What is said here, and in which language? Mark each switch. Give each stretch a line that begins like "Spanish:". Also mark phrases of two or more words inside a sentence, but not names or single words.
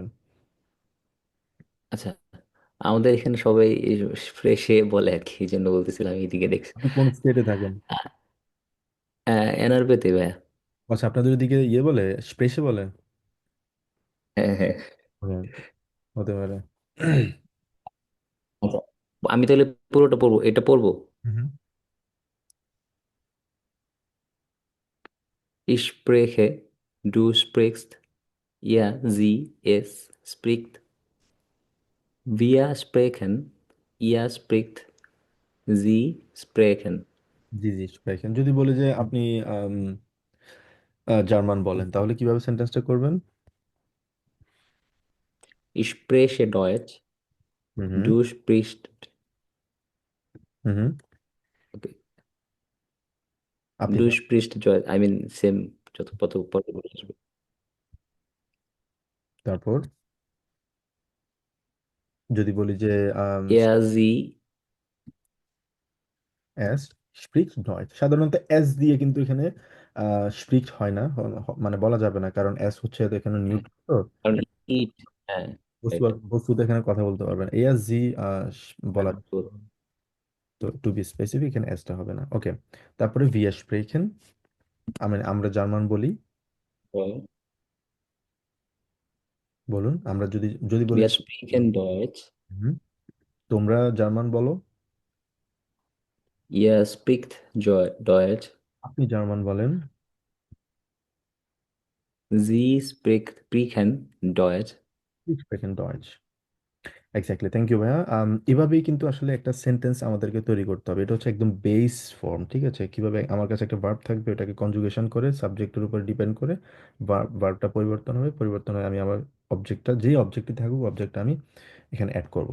Bangla: আচ্ছা, আমাদের এখানে সবাই ফ্রেশে বলে আর কি, এই জন্য বলতেছিলাম এইদিকে দেখছি। আপনি কোন স্টেটে থাকেন? এনআরবিতে ভাইয়া। আচ্ছা, আপনাদের ওদিকে ইয়ে বলে, স্প্রেশে বলে? হ্যাঁ হ্যাঁ। হ্যাঁ, হতে পারে। আচ্ছা, আমি তাহলে পুরোটা পড়বো, এটা পড়বো। হুম।
German: Ich spreche, du sprichst, ihr, sie, es spricht, wir sprechen, ihr spricht, sie sprechen.
Bangla: জি জি, স্প্রেখেন। যদি বলি যে আপনি আম, জার্মান বলেন, তাহলে কিভাবে সেন্টেন্সটা করবেন?
German: Ich spreche Deutsch, হুম হুম du sprichst, হুম হুম।
Bangla: okay, আপনি
German: du sprichst Deutsch,
English: I mean same,
Bangla: যত কত পরে বলে আসবে। তারপর যদি বলি যে
German: Er, sie, es spricht Deutsch,
Bangla: সাধারণত এস দিয়ে কিন্তু এখানে স্প্রিক্ট হয় না, মানে বলা যাবে না, কারণ এস হচ্ছে তো এখানে নিউট্রাল, তো কারণ ইট, হ্যাঁ, বস্তু রাইট, বস্তুতে এখানে কথা বলতে পারবে না। এ আর জি বলা, তো তো
English: to be specific
Bangla: এখানে এসটা হবে না। ওকে, তারপরে
German: wir sprechen,
Bangla: আমরা জার্মান বলি। বলুন, আমরা যদি যদি বলি
German: wir sprechen Deutsch,
Bangla: হুম, তোমরা জার্মান বলো,
German: ihr spricht Deutsch,
Bangla: আপনি জার্মান বলেন।
German: sie sprechen Deutsch. sprechen Deutsch.
Bangla: এক্স্যাক্টলি,
English: thank you
Bangla: ভাইয়া। এভাবেই কিন্তু আসলে একটা সেন্টেন্স আমাদেরকে তৈরি করতে হবে। এটা হচ্ছে একদম
English: base form,
Bangla: ঠিক আছে? কিভাবে আমার কাছে একটা
English: verb,
Bangla: ওটাকে কনজুগেশন করে সাবজেক্টের উপর ডিপেন্ড করে ভার্বটা পরিবর্তন হবে, পরিবর্তন হয়ে আমি আমার অবজেক্টটা, যেই অবজেক্টই থাকুক, অবজেক্টটা আমি এখানে অ্যাড করব।